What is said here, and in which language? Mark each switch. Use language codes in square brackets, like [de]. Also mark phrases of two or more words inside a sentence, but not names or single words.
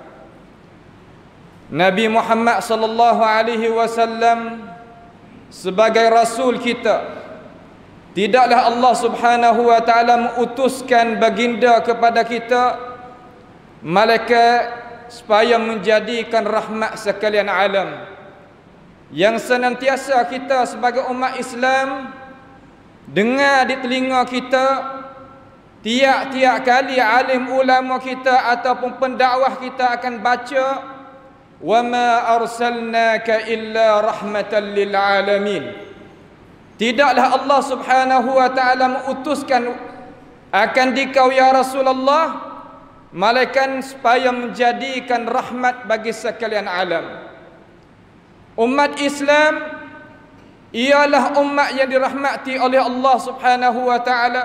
[ms] Nabi Muhammad [ar] صلى الله عليه وسلم [ms] sebagai rasul kita, tidaklah Allah [ar] سبحانه وتعالى [ms] mengutuskan baginda kepada kita malaikat supaya menjadikan rahmat sekalian alam. Yang senantiasa kita sebagai umat Islam dengar di telinga kita tiap-tiap kali alim ulama kita ataupun pendakwah kita akan baca [ar] وما أرسلناك إلا رحمة للعالمين. [ms] Tidaklah Allah [ar] سبحانه وتعالى [ms] mengutuskan akan dikau [ar] يا رسول الله [ms] malaikat supaya menjadikan rahmat bagi sekalian alam. Umat Islam ialah umat yang dirahmati oleh Allah [ar] سبحانه وتعالى.